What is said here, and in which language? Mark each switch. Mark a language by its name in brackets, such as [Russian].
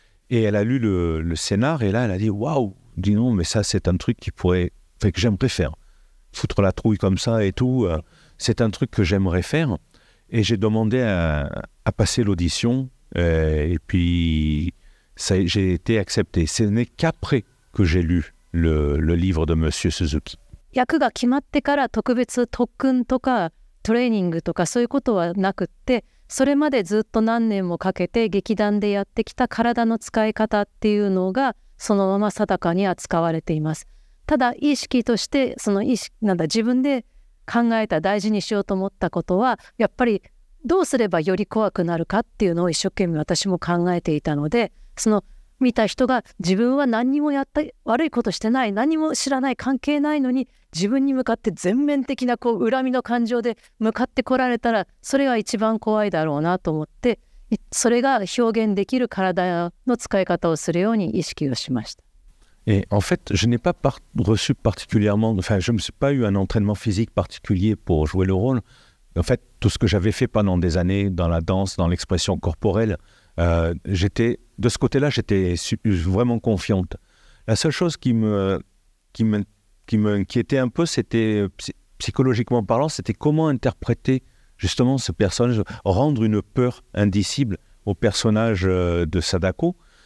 [French] Et elle a lu le scénar et là, elle a dit, waouh, dis non, mais ça, c'est un truc que j'aimerais faire. Foutre la trouille comme ça et tout, c'est un truc que j'aimerais faire. Et j'ai demandé à passer l'audition et puis j'ai été accepté. Ce n'est qu'après que j'ai lu le livre de Monsieur Suzuki. [Japanese] 役が決まってから特別特訓とかトレーニングとかそういうことはなくって、それまでずっと何年もかけて劇団でやってきた体の使い方っていうのがそのまま定かに扱われています。ただ意識として自分で考えた大事にしようと思ったことはやっぱりどうすればより怖くなるかっていうのを一生懸命私も考えていたので、その見た人が自分は何にも悪いことしてない、何も知らない、関係ないのに自分に向かって全面的なこう恨みの感情で向かってこられたら、それが一番怖いだろうなと思って、それが表現できる体の使い方をするように意識をしました。 [French] Et en fait, je n'ai pas reçu particulièrement, enfin, je ne me suis pas eu un entraînement physique particulier pour jouer le rôle. En fait, tout ce que j'avais fait pendant des années dans la danse, dans l'expression corporelle, de ce côté-là, j'étais vraiment confiante. La seule chose qui m'inquiétait un peu, c'était, psychologiquement parlant, c'était comment interpréter justement ce personnage, rendre une peur indicible au personnage de Sadako.